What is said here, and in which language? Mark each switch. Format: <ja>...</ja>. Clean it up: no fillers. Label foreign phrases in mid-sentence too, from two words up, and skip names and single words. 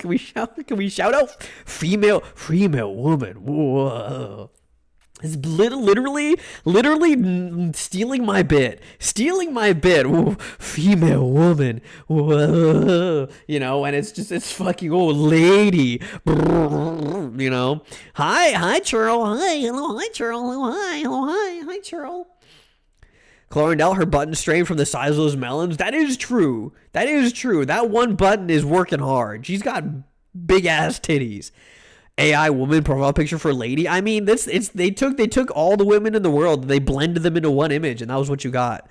<en>Can we shout out female woman? Whoa. It's literally stealing my bit. Ooh, female woman. Whoa. You know, and it's fucking, oh, lady. You know. Hi, Churl. Hi, hello, hi, Churl. Hello, hi, Churl. Clorindel, her button strained from the size of those melons. That is true. That one button is working hard. She's got big ass titties. AI woman profile picture for Lady. I mean, they took all the women in the world, they blended them into one image, and that was what you got.</en>